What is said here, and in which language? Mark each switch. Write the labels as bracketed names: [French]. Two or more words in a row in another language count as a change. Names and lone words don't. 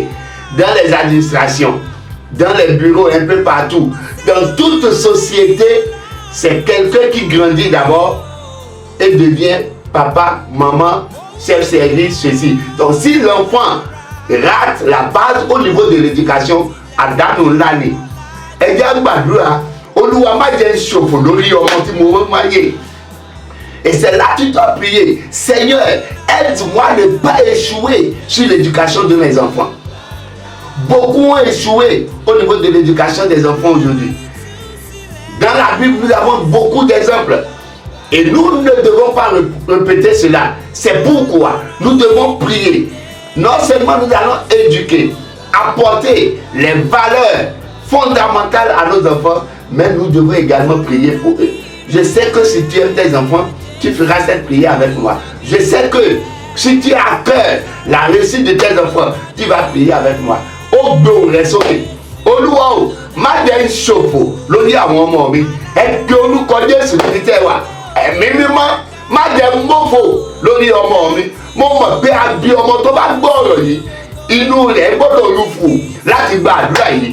[French] Dans les administrations, dans les bureaux, un peu partout. Dans toute société, c'est quelqu'un qui grandit d'abord et devient papa, maman, chef-service, ceci. Donc si l'enfant rate la base au niveau de l'éducation, [Yoruba] àdánù ńlá ni. Ẹ jẹ́ gbàdúrà, Olúwa má jẹ́ ṣòfò lórí ọmọ tí mo máa yé. [French] Et c'est là que tu dois prier. Seigneur, aide-moi à ne pas échouer sur l'éducation de mes enfants. Beaucoup ont échoué au niveau de l'éducation des enfants aujourd'hui. Dans la Bible, nous avons beaucoup d'exemples. Et nous ne devons pas répéter cela. C'est pourquoi nous devons prier. Non seulement nous allons éduquer, apporter les valeurs fondamentales à nos enfants, mais nous devons également prier pour eux. Je sais que si tu aimes tes enfants, tu feras cette prière avec moi. Je sais que si tu as à cœur la réussite de tes enfants, tu vas prier avec moi. [Yoruba] Ó gbé òun rẹ sókè. Olúwa o, má jẹ́ ń ṣòfò lórí àwọn ọmọ mi. Ẹ gbé orúkọ Jésù níbi tẹ́ wà. Ẹ̀mí mímọ́, má jẹ́ ń mọ̀fò lórí ọmọ mi. Mo mọ̀ pé a bí ọmọ tó bá gbọ́ ọ̀rọ̀ yìí, inú rẹ̀ gbọ́dọ̀ lùfù láti gba àdúrà yìí.